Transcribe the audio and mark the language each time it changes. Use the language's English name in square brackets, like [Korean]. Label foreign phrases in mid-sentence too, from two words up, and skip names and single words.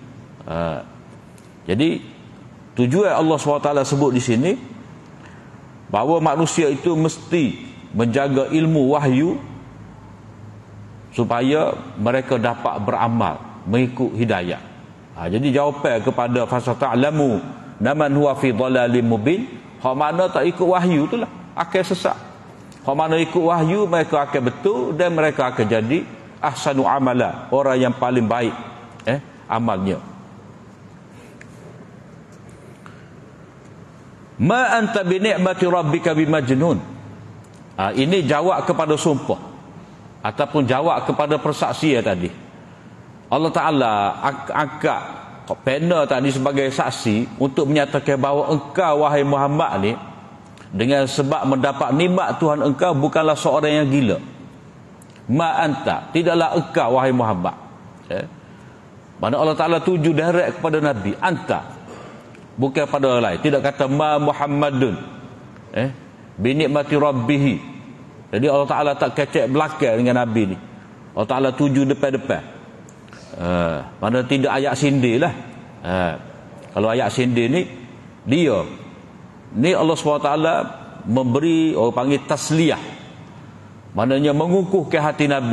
[Malay] Jadi tujuan Allah SWT sebut di sini bahawa manusia itu mesti menjaga ilmu wahyu supaya mereka dapat beramal mengikut hidayah. Jadi jawapan kepada [Arabic] فستعلمون من هو في ضلال مبين, [Malay] hak mana tak ikut wahyu itulah akan sesat. Hak mana ikut wahyu mereka akan betul dan mereka akan jadi [Arabic] أحسن عملا, [Malay] orang yang paling baik amalnya. [Arabic] ما أنت بنعمة ربك بمجنون. [Malay] Ini jawab kepada sumpah ataupun jawab kepada persaksian tadi. Allah Ta'ala angkat pena tadi sebagai saksi untuk menyatakan bahawa engkau wahai Muhammad ni dengan sebab mendapat nikmat Tuhan engkau bukanlah seorang yang gila. [Arabic] ما أنت, [Malay] tidaklah engkau wahai Muhammad. Mana Allah Ta'ala tuju direct kepada Nabi, anta, bukan pada orang lain. Tidak kata [Arabic] ما محمد بنعمة ربه. [Malay] Jadi Allah Ta'ala tak kecek belakang dengan Nabi ni. Allah Ta'ala tuju depan-depan. Mana tidak ayat sindir lah. Kalau ayat sindir ni, dia ni Allah SWT memberi, orang panggil tasliyah, maknanya mengukuhkan hati Nabi.